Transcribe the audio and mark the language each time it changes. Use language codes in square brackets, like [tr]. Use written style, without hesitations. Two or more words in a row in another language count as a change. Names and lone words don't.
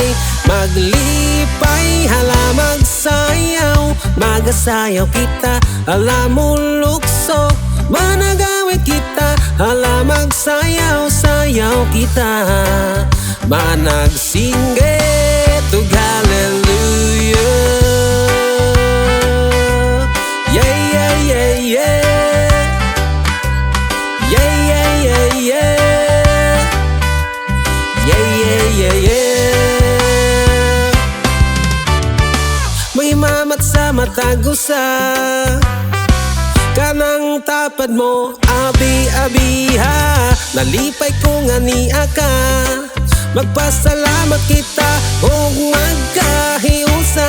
[ceb] Maglipay, hala magsayaw, magasayaw kita, hala mo lukso. Managawit kita, hala magsayaw, sayaw kita. Managsingge to hallelujah. [en] Yeah, yeah, yeah, yeah. Yeah, yeah, yeah, yeah. Yeah, yeah, yeah, yeah. [ceb] May mamat sa matagusa, kanang tapad mo, abi-abiha. Nalipay ko nga niya ka, magpasalamat kita o magkahiusa.